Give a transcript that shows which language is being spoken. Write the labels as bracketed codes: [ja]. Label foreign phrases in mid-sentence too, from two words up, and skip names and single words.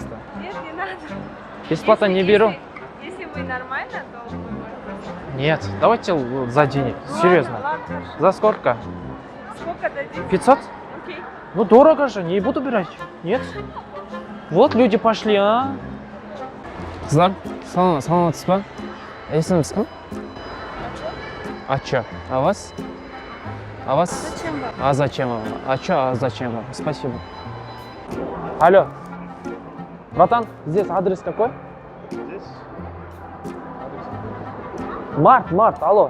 [ru] Нет, не надо. Бесплатно не Если- беру. Если вы нормально, то вы можете. Нет, давайте за денег. Серьезно. Ладно, ладно, хорошо. За сколько? Сколько дадите? 500? Окей. Ну дорого же, не буду брать. Нет? Вот люди пошли, а? [kk] Қыздар, саламатсыз ба? Есіміңіз кім? [ru] А чё? А вас? А вас? Зачем вам? А зачем вам? А чё, а зачем вам? Спасибо. Алло. Братан, здесь адрес какой? Здесь Март, алло.